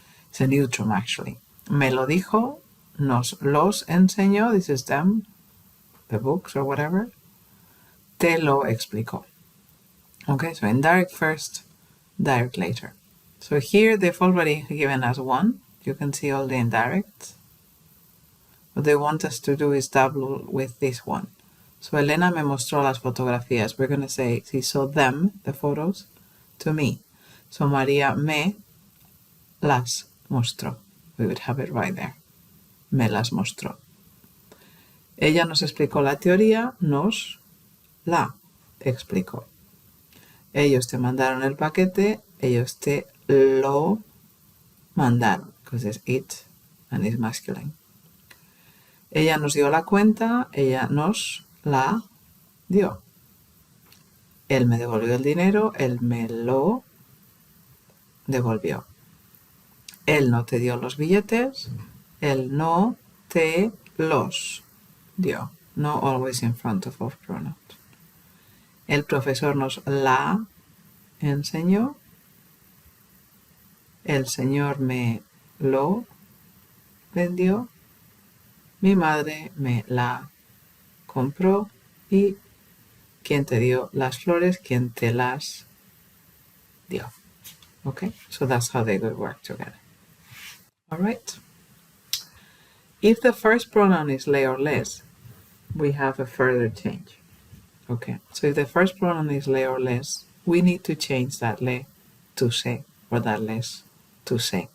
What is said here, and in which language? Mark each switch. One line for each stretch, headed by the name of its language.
English: It's a neutrum actually.
Spanish: Me lo dijo, nos los enseñó,
English: this is them, the books or whatever.
Spanish: Te lo explicó.
English: Okay, so indirect first, direct later. So here they've already given us one. You can see all the indirects. What they want us to do is double with this one.
Spanish: So Elena me mostró las fotografías.
English: We're going to say she saw them, the photos, to me. So
Spanish: María me las mostró.
English: We would have it right there.
Spanish: Me las mostró. Ella nos explicó la teoría, nos la explicó. Ellos te mandaron el paquete, ellos te lo mandaron,
English: because it's it and it's masculine.
Spanish: Ella nos dio la cuenta, ella nos la dio. Él me devolvió el dinero, él me lo devolvió. Él no te dio los billetes, él no te los dio.
English: No always in front of pronouns.
Spanish: El profesor nos la enseñó. El señor me lo vendió. Mi madre me la compró. Y ¿quién te dio las flores? ¿Quién te las dio?
English: Okay, so that's how they would work together. All right. If the first pronoun is le or les, we have a further change. Okay, so if the first pronoun is le or les, we need to change that le to se or that les to se.